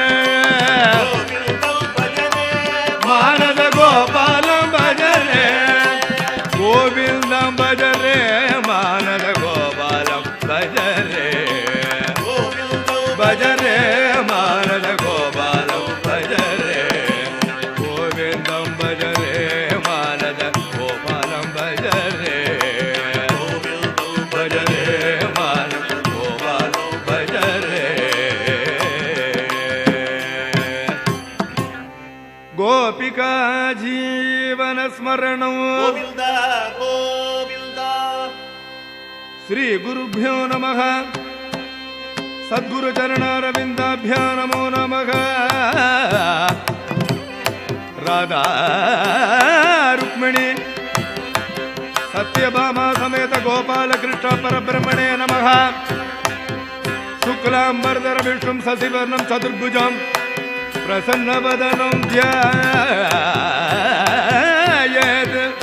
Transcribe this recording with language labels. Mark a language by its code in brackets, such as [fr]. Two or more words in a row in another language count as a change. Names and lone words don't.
[sa] ಮಾನಸ ಗೋಪಾಲಂ ಭಜರೆ ಗೋವಿಂದಂ ಭಜರೆ ಮಾನಸ ಗೋಪಾಲಂ ಭಜರೆ ಭಜರೆ ಮಾನಸ ಗೋಪಾಲಂ ಭಜರೆ ಗೋವಿಂದಂ ಭಜರೆ ಮಾನಸ ಗೋಪಾಲಂ ಭಜರೆ ಭಜರೆ ಮಾನಸ ಗೋಪಾಲಂ ಭಜರೆ ಗೋಪಿಕಾ ಜೀವನ ಸ್ಮರಣಂ ಗೋವಿಂದ ಗೋವಿಂದ ಶ್ರೀ ಗುರುಭ್ಯೋ ನಮಃ ಸದ್ಗುರು ಚರಣಾರವಿಂದಾಭ್ಯೋ ನಮೋ ನಮಃ ರಾಧಾ ರುಕ್ಮಿಣಿ ಸತ್ಯಭಾಮ ಸಮೇತ ಗೋಪಾಲಕೃಷ್ಣ ಪರಬ್ರಹ್ಮಣೇ ನಮಃ ಶುಕ್ಲಾಂಬರಧರ ವಿಷ್ಣುಂ ಶಶಿವರ್ಣಂ ಚತುರ್ಭುಜಂ ಪ್ರಸನ್ನವದನಂ ಧ್ಯಾಯೇತ್